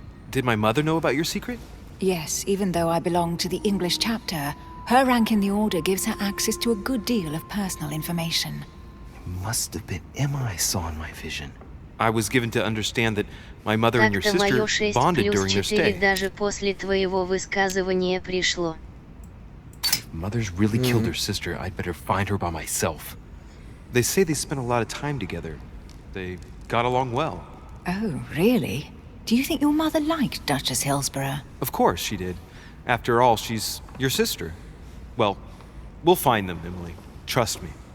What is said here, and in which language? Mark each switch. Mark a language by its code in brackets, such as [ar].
[en] Did my mother know about your secret? Yes, even though I belong to the English chapter, her rank in the Order gives her access to a good deal of personal information. It must have been Emma I saw in my vision. I was given to understand that my mother and your sister bonded during their stay. [ru] Даже после твоего высказывания пришло. [en] If Mother's really killed her sister, I'd better find her by myself. They say they spent a lot of time together. They got along well. Oh, really? Do you think your mother liked Duchess Hillsborough? Of course she did. After all, she's your sister. Well, we'll find them, Emily. Trust me.